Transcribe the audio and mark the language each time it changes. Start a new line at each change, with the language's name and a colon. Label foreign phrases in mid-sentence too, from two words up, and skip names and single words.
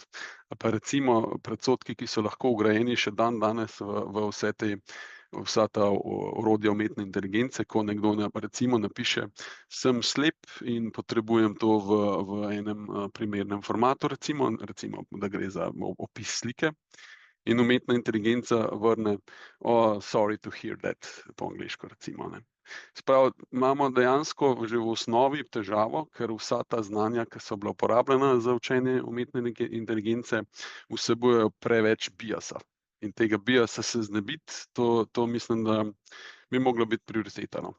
Slovenian: Ali pa recimo predsodki, ki so lahko vgrajeni še dandanes v vsa ta orodja umetne inteligence, ko nekdo recimo napiše: "Sem slep in potrebujem to v enem primernem formatu", recimo, da gre za opis slike. In umetna inteligenca vrne:
English: "Oh, sorry to hear that",
Slovenian: po angleško recimo, ne. Se pravi, imamo dejansko že v osnovi težavo, ker vsa ta znanja, ki so bila uporabljena za učenje umetne inteligence, vsebujejo preveč biasa. In tega biasa se znebiti, to mislim, da bi mogla biti prioriteta, no.